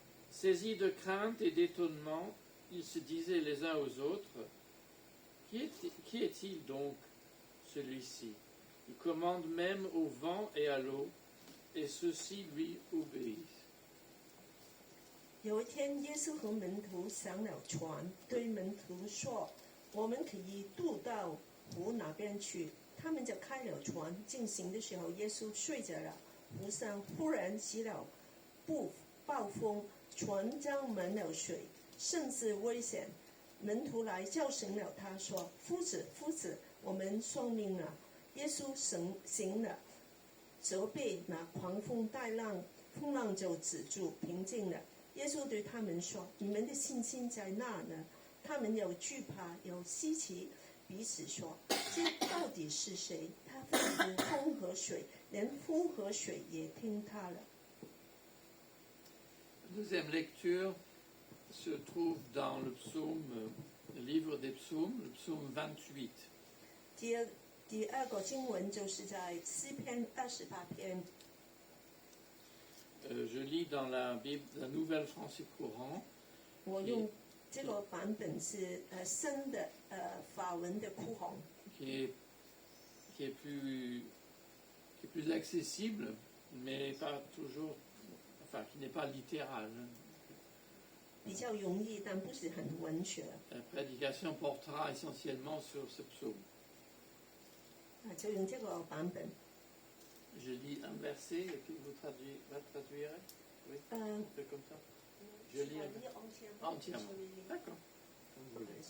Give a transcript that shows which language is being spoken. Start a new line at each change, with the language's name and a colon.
French: Saisis de crainte et d'étonnement, ils se disaient les uns aux autres, qui est-il donc celui-ci? Il commande même au vent et à l'eau, et ceux-ci lui obéissent.
Chinese: 有一天，耶稣和门徒上了船，对门徒说：“我们可以渡到湖那边去。” 他们就开了船。进行的时候，耶稣睡着了。湖上忽然起了暴风，船将满了水，甚是危险。门徒来叫醒了他，说：“夫子，夫子，我们丧命了。” 耶稣醒了，责备那狂风大浪，风浪就止住，平静了。耶稣对他们说：“你们的信心在哪呢？” 他们有惧怕，有稀奇，彼此说：“这到底是谁？他吩咐风和水，连风和水也听他了。”
French: Deuxième lecture se trouve dans le livre des psaumes, le psaume 28.
Chinese: 第二个经文就是在诗篇28篇。
French: Je lis dans la Nouvelle Français Courant.
Chinese: 我用这个版本是新的法文的哭红。
French: qui est plus facile, accessible, mais pas toujours, enfin, qui n'est pas littéral.
Chinese: 比较容易，但不是很文学。
French: La prédication portera essentiellement sur ce psaume.
Chinese: 就用这个版本。
French: Je lis un verset et puis vous traduirez. Oui, on fait comme ça. Je lis entièrement. D'accord. Comme vous voulez.